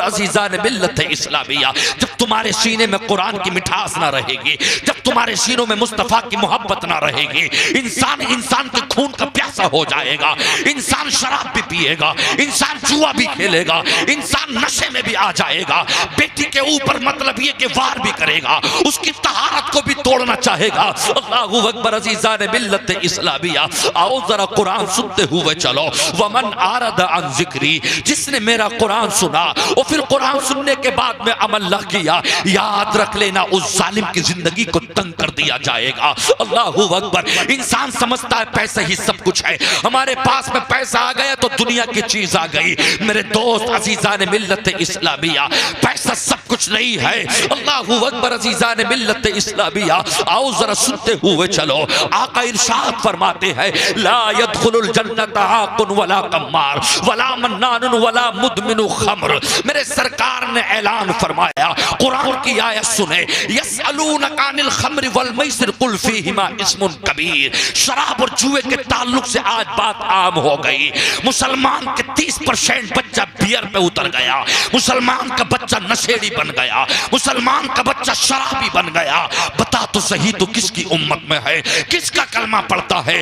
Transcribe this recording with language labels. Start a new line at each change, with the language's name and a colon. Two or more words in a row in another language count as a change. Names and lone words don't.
Hindi: अज़ीज़ान मिल्लत इस्लामिया, जब तुम्हारे सीने में कुरान की मिठास ना रहेगी, जब तुम्हारे सीनों में मुस्तफा की मोहब्बत ना रहेगी, इंसान के खून का प्यासा हो जाएगा, इंसान शराब भी पिएगा, इंसान जुआ भी खेलेगा, इंसान नशे में भी आ जाएगा, बेटी के ऊपर मतलब ये कि वार भी करेगा, उसकी तहारत को भी तोड़ना चाहेगा।
Arabic: الله أكبر.
Hindi: अज़ीज़ान मिल्लत इस्लामिया, आओ जरा कुरान सुनते हुए चलो।
Arabic: ومن أعرض عن ذكري,
Hindi: जिसने मेरा कुरान सुना और फिर कुरान सुनने के बाद में अमल न किया, याद रख लेना उस जालिम की जिंदगी को तंग कर दिया जाएगा।
Arabic: الله أكبر.
Hindi: इंसान समझता है पैसा ही सब कुछ है, हमारे पास में पैसा आ गया तो दुनिया की चीज आ गई। मेरे दोस्त अज़ीज़ान मिल्लत इस्लामिया, पैसा सब कुछ नहीं है।
Arabic: الله أكبر.
Hindi: अज़ीज़ान मिल्लत इस्लामिया, आओ जरा सुनते हुए चलो। आका इरशाद फरमाते हैं,
Arabic: لا يدخل الجنة عاق ولا قمار ولا منان ولا مدمن خمر.
Hindi: मेरे सरकार ने ऐलान फरमाया, कुरान की आयत सुने,
Arabic: يسألونك عن الخمر والميسر قل فيهما إثم كبير.
Hindi: शराब और जुए के ताल्लुक से आज बात आम हो गई। मुसलमान के 30% बच्चा बियर पे उतर गया, मुसलमान का बच्चा नशेड़ी बन गया, मुसलमान का बच्चा शराबी बन गया। बता तो सही तो किसकी उम्मत में है, किसका कलमा पढ़ता है?